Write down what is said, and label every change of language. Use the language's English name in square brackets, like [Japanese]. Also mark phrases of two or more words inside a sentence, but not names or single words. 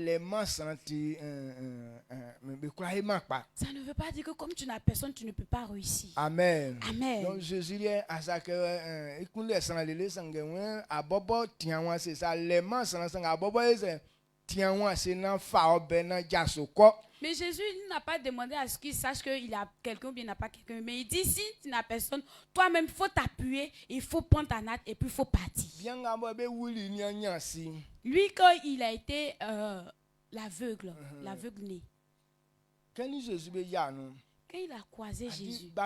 [French] Ça ne veut pas dire que comme tu n'as personne, tu ne peux pas réussir. Amen. Amen. Donc Jésus dit à ça que bobo tianwa c'est ça les mains sans bobo c'est tianwa c'est nan fa obena jasoko. Mais Jésus n'a pas demandé à ce qu'il sache qu'il a quelqu'un ou bien il n'a pas quelqu'un. Mais il dit si tu n'as personne, toi-même il faut t'appuyer, il faut prendre ta natte et puis il faut partir. Lui quand il a été l'aveugle, l'aveugle né. Quand il a croisé Jésus.